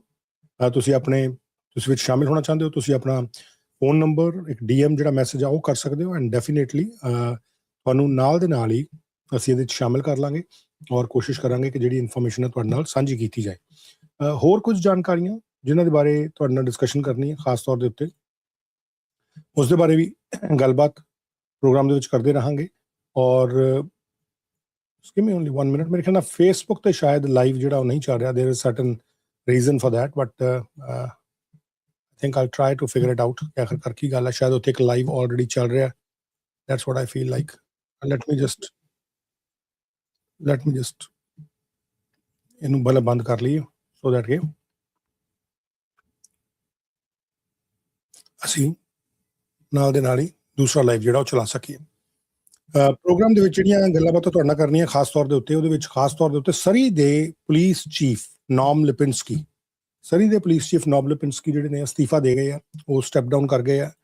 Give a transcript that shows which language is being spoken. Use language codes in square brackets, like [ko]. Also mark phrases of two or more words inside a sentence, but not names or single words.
[pa] ਤੁਸੀਂ ਵਿੱਚ ਸ਼ਾਮਿਲ ਹੋਣਾ ਚਾਹੁੰਦੇ ਹੋ, ਤੁਸੀਂ ਆਪਣਾ ਫੋਨ ਨੰਬਰ, ਇੱਕ DM ਜਿਹੜਾ ਮੈਸੇਜ ਆ ਉਹ ਕਰ ਸਕਦੇ ਹੋ [en] and definitely [pa] ਤੁਹਾਨੂੰ ਨਾਲ ਦੇ ਨਾਲ ਹੀ ਅਸੀਂ ਇਹਦੇ ਵਿੱਚ ਸ਼ਾਮਿਲ ਕਰ ਲਾਂਗੇ ਔਰ ਕੋਸ਼ਿਸ਼ ਕਰਾਂਗੇ ਕਿ ਜਿਹੜੀ ਇਨਫੋਰਮੇਸ਼ਨ ਹੈ ਤੁਹਾਡੇ ਨਾਲ ਸਾਂਝੀ ਕੀਤੀ ਜਾਏ। ਹੋਰ ਕੁਝ ਜਾਣਕਾਰੀਆਂ ਜਿਨ੍ਹਾਂ ਦੇ ਬਾਰੇ ਤੁਹਾਡੇ ਨਾਲ ਡਿਸਕਸ਼ਨ ਕਰਨੀ ਹੈ ਖਾਸ ਤੌਰ ਦੇ ਉੱਤੇ, ਉਸ ਦੇ ਬਾਰੇ ਵੀ ਗੱਲਬਾਤ ਪ੍ਰੋਗਰਾਮ ਦੇ ਵਿੱਚ ਕਰਦੇ ਰਹਾਂਗੇ। ਔਰ [en] give me only 1 minute, [pa] ਮੇਰੇ ਖਿਆਲ ਨਾਲ ਫੇਸਬੁੱਕ ਤੇ ਸ਼ਾਇਦ ਲਾਈਵ ਜਿਹੜਾ ਉਹ ਨਹੀਂ ਚੱਲ ਰਿਹਾ। [en] there is certain reason for that, but I think I'll try to figure it out [pa] ਕਿ ਆਖਿਰਕਾਰ ਕੀ ਗੱਲ ਹੈ। ਸ਼ਾਇਦ ਉੱਥੇ ਇੱਕ [en] live already [pa] ਚੱਲ ਰਿਹਾ। [en] that's what I feel like. let me just [pa] ਇਹਨੂੰ ਪਹਿਲਾਂ ਬੰਦ ਕਰ ਲਈਏ [en] so that [pa] ਕਿ ਅਸੀਂ ਨਾਲ ਦੇ ਨਾਲ ਹੀ ਦੂਸਰਾ ਲਾਈਵ ਜਿਹੜਾ ਉਹ ਚਲਾ ਸਕੀਏ। ਪ੍ਰੋਗਰਾਮ ਦੇ ਵਿੱਚ ਜਿਹੜੀਆਂ ਗੱਲਾਂ ਬਾਤਾਂ ਤੁਹਾਡੇ ਨਾਲ ਕਰਨੀਆਂ ਖਾਸ ਤੌਰ ਦੇ ਉੱਤੇ, ਉਹਦੇ ਵਿੱਚ ਖਾਸ ਤੌਰ ਦੇ ਉੱਤੇ ਸਰੀ ਦੇ [en] police chief [pa] ਨੋਮ ਲਿਪਿੰਸਕੀ ਜਿਹੜੇ ਨੇ ਅਸਤੀਫਾ ਦੇ ਗਏ ਆ, ਉਹ [en] step down [pa] ਕਰ ਗਏ ਆ।